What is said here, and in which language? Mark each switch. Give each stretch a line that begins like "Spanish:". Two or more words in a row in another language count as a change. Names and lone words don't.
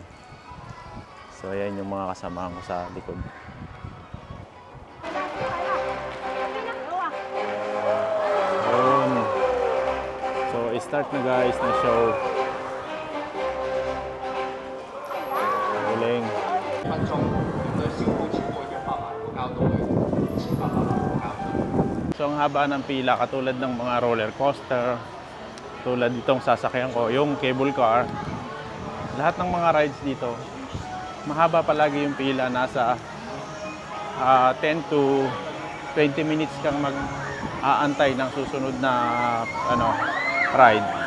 Filipino: So ayan yung mga kasamahan ko sa likod. Oh. Start na guys ng show. Galing.
Cantonese: 分鐘對消耗超過100萬個膠袋，100萬個膠袋。
Filipino: So ang haba ng pila katulad ng mga
English: roller coaster,
Filipino: tulad itong sasakyan ko, yung
English: cable car.
Filipino: Lahat ng mga rides dito, mahaba palagi yung pila, nasa 10 to 20 minutes kang mag-aantay ng susunod na ride.